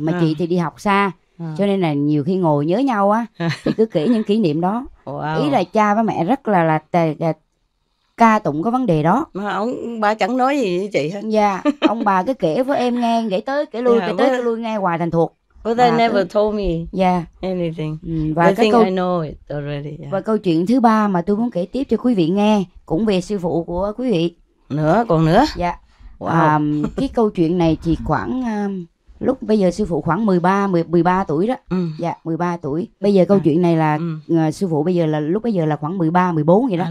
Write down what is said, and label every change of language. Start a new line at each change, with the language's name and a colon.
Vietnamese: Mà chị thì đi học xa, cho nên là nhiều khi ngồi nhớ nhau á thì cứ kể những kỷ niệm đó. Ý là cha với mẹ rất là ca tụng có vấn đề đó. Mà bà chẳng nói gì với chị hết. Ông bà cứ kể với em nghe, kể tới kể lui nghe hoài thành thuộc.
English: But they never told me anything.
Vietnamese: Và
English: I think I know it already.
Vietnamese: Và câu chuyện thứ 3 mà tôi muốn kể tiếp cho quý vị nghe cũng về sư phụ của quý vị. Còn nữa. Cái câu chuyện này thì khoảng Lúc bây giờ sư phụ khoảng 13 tuổi đó. Dạ, 13 tuổi. Bây giờ câu chuyện này là sư phụ bây giờ là lúc bây giờ là khoảng 13, 14 vậy đó.